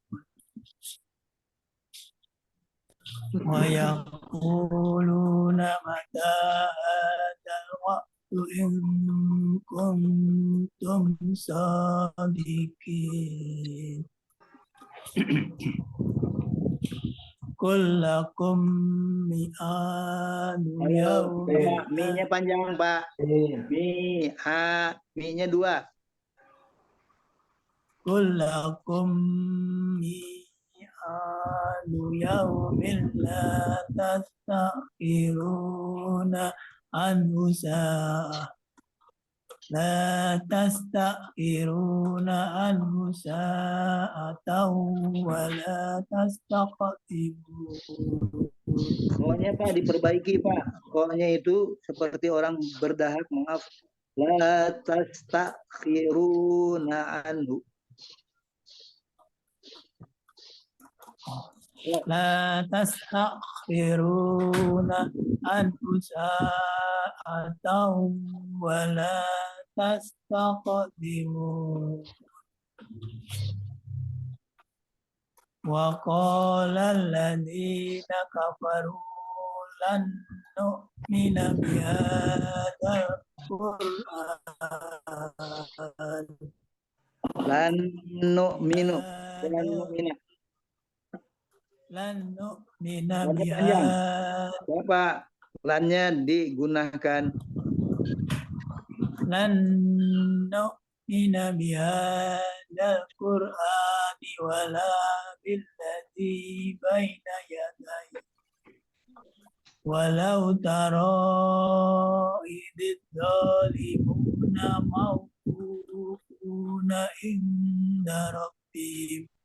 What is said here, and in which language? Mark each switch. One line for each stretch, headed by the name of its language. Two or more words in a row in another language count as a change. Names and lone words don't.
Arabic: ويقولون متى هذا الوقت إن كنتم صادقين قل لكم ميعاد
Indonesian: Ayo,
Arabic: يوم
Indonesian: Pak, mi-nya panjang, Pak. Mi-nya 2.
Arabic: قل لكم ميعاد يوم لا تستأخرون عنه ساعة لا تستأخرون عنه ساعة ولا تستقدمون
Indonesian: Pokoknya Pak diperbaiki Pak. Pokoknya itu seperti orang berdahak, maaf.
Arabic: لا تستأخرون عنه. لا تستأخرون عنه ساعة ولا تستقدمون وقال الذين كفروا لن نؤمن بهذا القرآن لن نؤمن لن نؤمن. لن نؤمن
Indonesian: Lannya panjang.
Arabic: بهذا
Indonesian: Bapak, lannya digunakan.
Arabic: لن نؤمن بهذا القرآن ولا بالذي بين يديه ولو ترى إذ الظالمون موقوفون عند ربهم